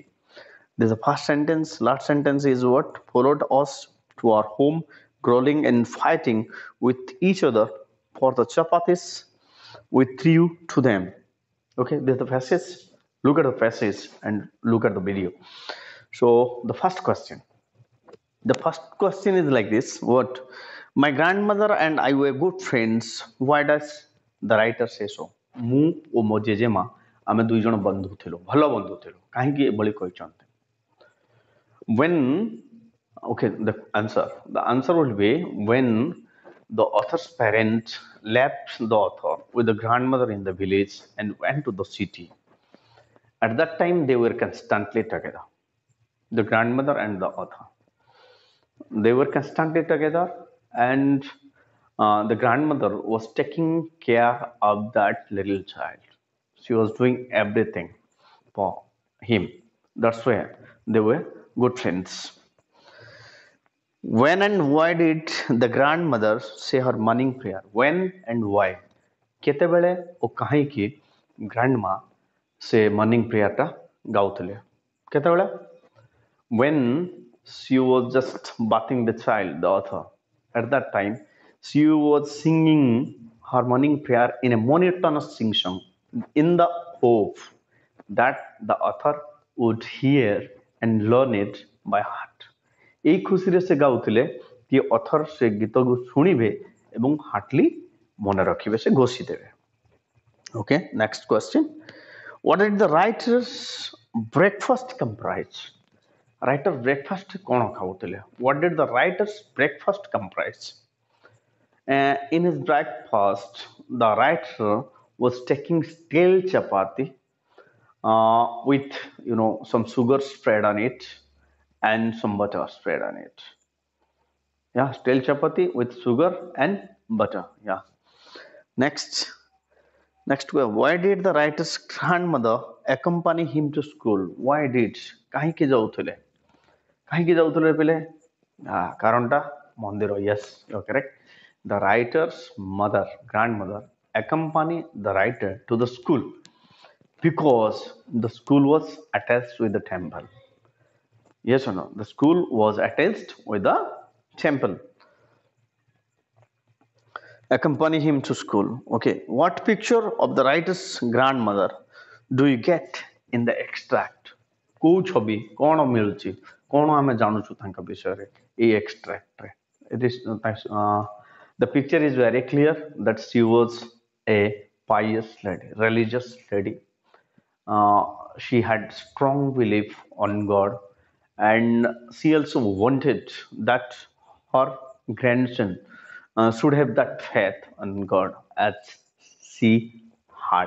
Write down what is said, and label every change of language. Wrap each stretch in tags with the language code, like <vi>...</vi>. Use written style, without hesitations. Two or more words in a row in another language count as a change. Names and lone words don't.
<en>This is the first sentence. Last sentence is what followed us to our home, growling and fighting with each other for the chapatis we threw to them. Okay, this is the passage. Look at the passage and look at the video. So the first question. The first question is like this: what? My grandmother and I were good friends. Why does the writer say so?</en> <or>ମୁଁ ଓ ମୋ ଜେଜେମା ଆମେ ଦୁଇ ଜଣ ବନ୍ଧୁ ଥିଲୁ, ଭଲ ବନ୍ଧୁ ଥିଲୁ। କାହିଁକି ଏଭଳି କହିଛନ୍ତି?</or> <en>When, okay, the answer will be when the author's parents left the author with the grandmother in the village and went to the city. At that time, they were constantly together, the grandmother and the author. They were constantly together, and the grandmother was taking care of that little child. She was doing everything for him. That's why they were good friends. When and why did the grandmother say her morning prayer? When and why?</en> <or>କେତେବେଳେ ଓ କାହିଁକି grandma ସେ</or> <en>morning prayer</en> <or>ଟା ଗାଉଥିଲେ? କେତେବେଳେ?</or> <en>When she was just bathing the child, the author, at that time, she was singing her morning prayer in a monotonous sing song in the hope that the author would hear and learn it by heart.</en> <or>এই ଖୁସିରେ ସେ ଗାଉଥିଲେ କି ଅଥର ସେ ଗୀତକୁ ଶୁଣିବେ ଏବଂ ହାର୍ଟଲି ମନେ ରଖିବେ, ସେ ଘୋଷିଦେବେ।</or> <en>Okay, next question. What did the writer's breakfast comprise? Writer breakfast</en> <or>କ'ଣ ଖାଉଥିଲେ?</or> <en>What did the writer's breakfast comprise? In his breakfast, the writer was taking stale chapati with some sugar spread on it and some butter spread on it. Yeah, stale chapati with sugar and butter. Yeah. Next, why did the writer's grandmother accompany him to school? Why did?</en> <or>କାହିଁକି ଯାଉଥିଲେ? କାହିଁକି ଯାଉଥିଲେ ପିଲେ? କାରଣଟା ମନ୍ଦିର.</or> <en>Yes, you're correct. The writer's mother, grandmother, accompanied the writer to the school because the school was attached with the temple. Yes or no? The school was attached with the temple. Accompany him to school. Okay, what picture of the writer's grandmother do you get in the extract?</en> <or>କୋଉ ଛବି କ'ଣ ମିଳୁଛି, କ'ଣ ଆମେ ଜାଣୁଛୁ ତାଙ୍କ ବିଷୟରେ ଏଇ extractରେ?</or> <en>It is the picture is very clear that she was a pious lady, religious lady. She had strong belief on God, and she also wanted that her grandson should have that faith on God as she had.</en>